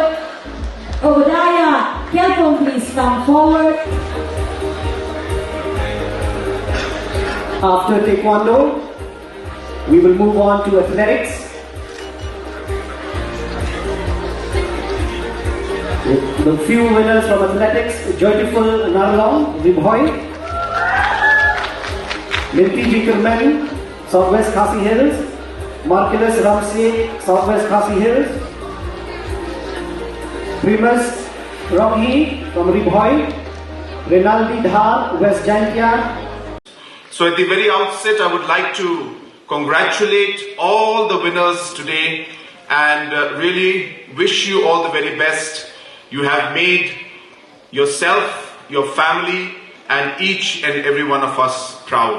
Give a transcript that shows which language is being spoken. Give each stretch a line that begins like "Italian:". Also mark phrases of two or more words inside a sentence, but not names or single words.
English: Obadiah Kelpon, please come forward. After Taekwondo, we will move on to athletics. The few winners from athletics: Joyful Narlong, Ribhoy, Myntri Southwest Khasi Hills, Marcellus Ramsey, Southwest Khasi Hills, Primus Roghi from Ribhoy, Renaldi Dhar, West Jankia. So at the very outset, I would like to congratulate all the winners today and really wish you all the very best. You have made yourself, your family, and each and every one of us proud.